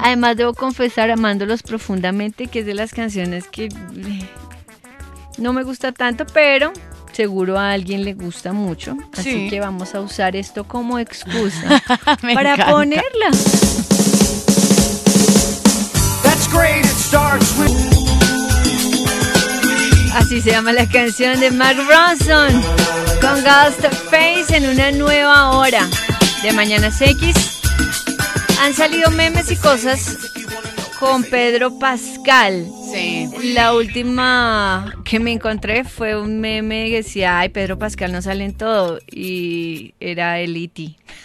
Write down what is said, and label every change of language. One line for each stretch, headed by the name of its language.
Spanish: Además debo confesar, amándolos profundamente, que es de las canciones que no me gusta tanto, pero seguro a alguien le gusta mucho. Así sí, que vamos a usar esto como excusa para encanta ponerla.
English: That's great, it starts with...
Spanish: Así se llama la canción de Mark Ronson con Ghost Face en una nueva hora de Mañanas X. Han salido memes y cosas con Pedro Pascal. Sí. La última que me encontré fue un meme que decía, ay, Pedro Pascal no sale en todo, y era el E.T.